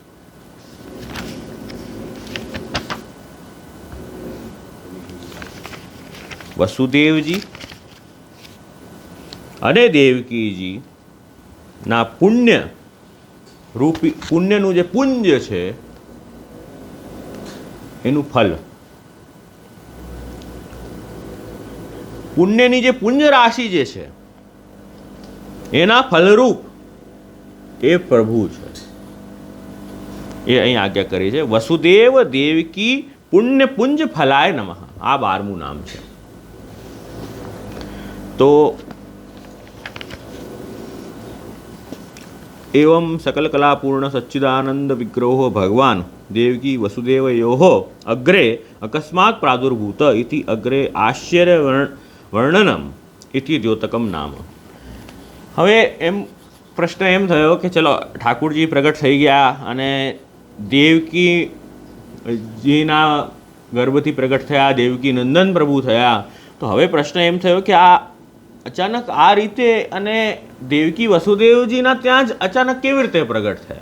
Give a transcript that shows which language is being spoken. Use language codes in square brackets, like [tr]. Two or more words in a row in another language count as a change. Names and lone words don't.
[gu] વસુદેવજી અને દેવકીજી ના પુણ્ય રૂપી, પુણ્યનું જે પુંજ છે એનું ફલ, પુણ્યની જે પુંજ રાશિ જે છે એના ફલરૂપ એ પ્રભુ છે. એ અહીં આજ્ઞા કરી છે, [sa] वसुदेव देवकी पुण्य पुंज फलाय नमः. [gu] આ 12મું નામ છે. તો [sa] एवं सकल कला पूर्ण सच्चिदानंद विग्रहो भगवान देवकी वसुदेवयोः अग्रे अकस्मात् प्रादुर्भूत इति अग्रे आश्चर्य वर्णनम इति द्योतकम नाम. [gu] હવે એમ પ્રશ્ન એમ થયો કે ચલો ઠાકુરજી પ્રગટ થઈ ગયા અને દેવકીજીના ગર્ભથી પ્રગટ થયા, દેવકી નંદન પ્રભુ થયા. તો હવે પ્રશ્ન એમ થયો કે આ અચાનક આ રીતે અને દેવકી વસુદેવજીના ત્યાં જ અચાનક કેવી રીતે પ્રગટ થયા?